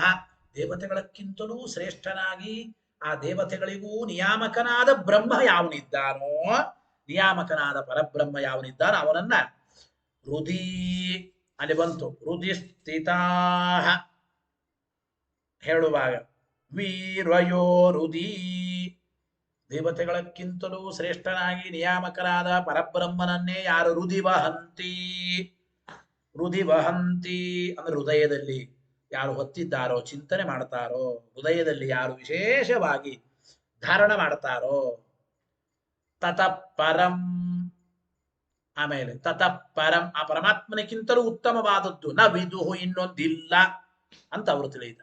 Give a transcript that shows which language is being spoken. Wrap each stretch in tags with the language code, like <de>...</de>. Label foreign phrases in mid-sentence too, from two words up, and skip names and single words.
<kn>ದೇವತೆಗಳಕ್ಕಿಂತಲೂ ಶ್ರೇಷ್ಠನಾಗಿ ಆ ದೇವತೆಗಳಿಗೂ ನಿಯಾಮಕನಾದ ಬ್ರಹ್ಮ ಯಾವನಿದ್ದಾನೋ, ನಿಯಾಮಕನಾದ ಪರಬ್ರಹ್ಮ ಯಾವನಿದ್ದಾನೋ ಅವನನ್ನ ಹೃದಿ, ಅಲ್ಲಿ ಬಂತು</kn> <sa>ಹೃದಿ ಸ್ಥಿತಾ</sa> <kn>ಹೇಳುವಾಗ</kn> <sa>ವೀರ್ವಯೋ ಹೃದಿ.</sa> <kn>ದೇವತೆಗಳಕ್ಕಿಂತಲೂ ಶ್ರೇಷ್ಠನಾಗಿ ನಿಯಾಮಕರಾದ ಪರಬ್ರಹ್ಮನನ್ನೇ ಯಾರು</kn> <sa>ಹೃದಿ ವಹಂತಿ, ಹೃದಿ ವಹಂತಿ</sa> <kn>ಅಂದ್ರೆ ಹೃದಯದಲ್ಲಿ ಯಾರು ಹೊತ್ತಿದ್ದಾರೋ, ಚಿಂತನೆ ಮಾಡ್ತಾರೋ, ಹೃದಯದಲ್ಲಿ ಯಾರು ವಿಶೇಷವಾಗಿ ಧಾರಣ ಮಾಡ್ತಾರೋ,</kn> <sa>ತತಃ ಪರಂ,</sa> <kn>ಆಮೇಲೆ</kn> <sa>ತತಃ ಪರಂ</sa> <kn>ಆ ಪರಮಾತ್ಮನಿಗಿಂತಲೂ ಉತ್ತಮವಾದದ್ದು</kn> <sa>ನ ವಿದುಹು</sa> <kn>ಇನ್ನೊಂದಿಲ್ಲ ಅಂತ ಅವರು ತಿಳಿದ.</kn>